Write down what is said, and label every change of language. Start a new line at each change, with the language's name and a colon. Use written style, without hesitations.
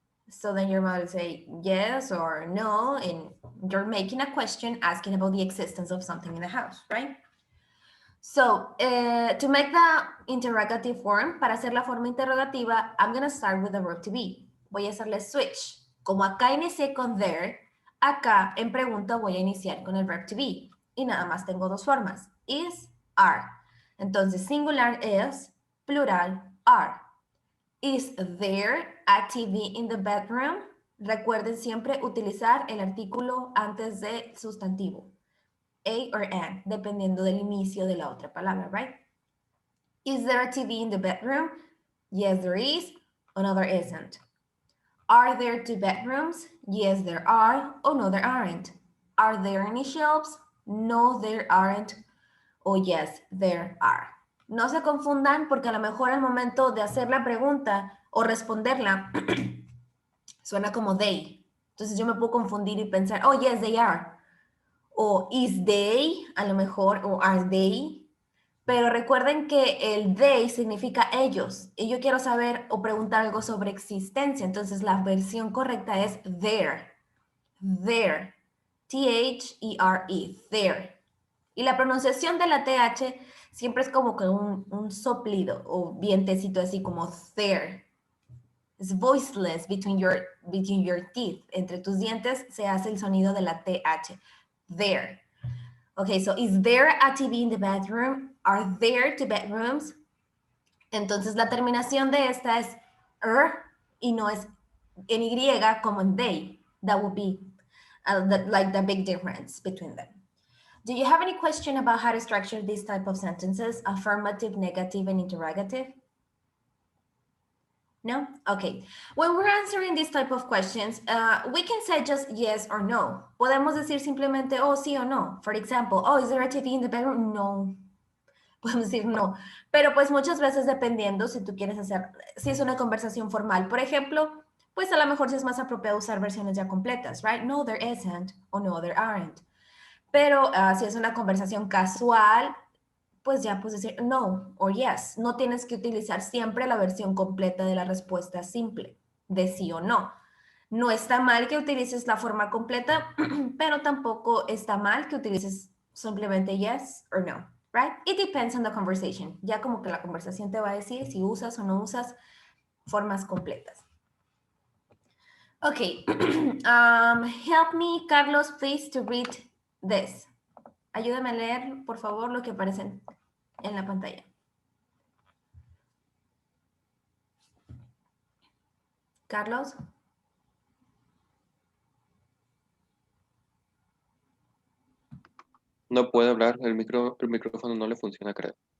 English: So then your mother say yes or no, and you're making a question asking about the existence of something in the house, right? So, to make the interrogative form,
Spanish: para hacer la forma interrogativa,
English: I'm going to start with the verb to be.
Spanish: Voy a hacerle switch. Como acá inicié con there, acá en pregunta voy a iniciar con el verb to be. Y nada más tengo dos formas, is, are. Entonces, singular is, plural, are.
English: Is there a TV in the bedroom?
Spanish: Recuerden siempre utilizar el artículo antes del sustantivo. A or an, dependiendo del inicio de la otra palabra, right?
English: Is there a TV in the bedroom? Yes, there is. Or no, there isn't. Are there two bedrooms? Yes, there are. Or no, there aren't. Are there any shelves? No, there aren't. O yes, there are.
Spanish: No se confundan porque a lo mejor al momento de hacer la pregunta o responderla suena como they. Entonces yo me puedo confundir y pensar,
English: oh, yes, they are.
Spanish: O
English: is they,
Spanish: a lo mejor, o
English: are they.
Spanish: Pero recuerden que el they significa ellos. Y yo quiero saber o preguntar algo sobre existencia. Entonces la versión correcta es there. There. T-H-E-R-E. There. Y la pronunciación de la TH siempre es como que un soplido o vientecito así como there.
English: Es voiceless between your teeth.
Spanish: Entre tus dientes se hace el sonido de la TH.
English: There. Okay, so is there a TV in the bedroom? Are there two bedrooms?
Spanish: Entonces la terminación de esta es y no es en Y como en they.
English: That would be like the big difference between them. Do you have any question about how to structure these type of sentences? Affirmative, negative, and interrogative? No? Okay. When we're answering these type of questions, we can say just yes or no.
Spanish: Podemos decir simplemente, oh, sí o no.
English: For example, oh, is there a TV in the bedroom?
Spanish: No. Podemos decir no. Pero pues muchas veces dependiendo si tú quieres hacer, si es una conversación formal, por ejemplo, pues a lo mejor sí es más apropiado usar versiones ya completas, right?
English: No, there isn't.
Spanish: O
English: no, there aren't.
Spanish: Pero si es una conversación casual, pues ya puedes decir no o yes. No tienes que utilizar siempre la versión completa de la respuesta simple, de sí o no. No está mal que utilices la forma completa, pero tampoco está mal que utilices simplemente
English: yes or no, right? It depends on the conversation.
Spanish: Ya como que la conversación te va a decir si usas o no usas formas completas.
English: Okay, help me, Carlos, please, to read this.
Spanish: Ayúdame a leer, por favor, lo que aparece en la pantalla. Carlos. No puede hablar, el micrófono no le funciona, creo.